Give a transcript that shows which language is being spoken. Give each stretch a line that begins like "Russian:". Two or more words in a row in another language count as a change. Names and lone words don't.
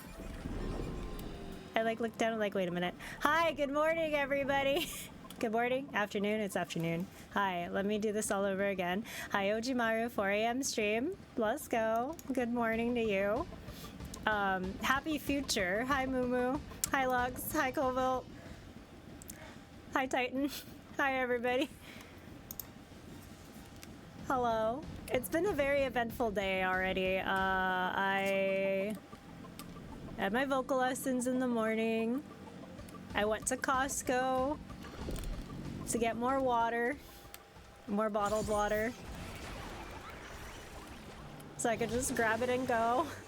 English: I like looked down and like, wait a minute. Hi, good morning, everybody. Good morning, afternoon, it's afternoon. Hi, let me do this all over again. Hi, Ojimaru, 4 a.m. stream. Let's go. Good morning to you. Happy future. Hi, Mumu. Hi, Lux. Hi, Covalt. Hi, Titan. Hi, everybody. Hello. It's been a very eventful day already. I had my vocal lessons in the morning. I went to Costco to get more water, more bottled water, so I could just grab it and go.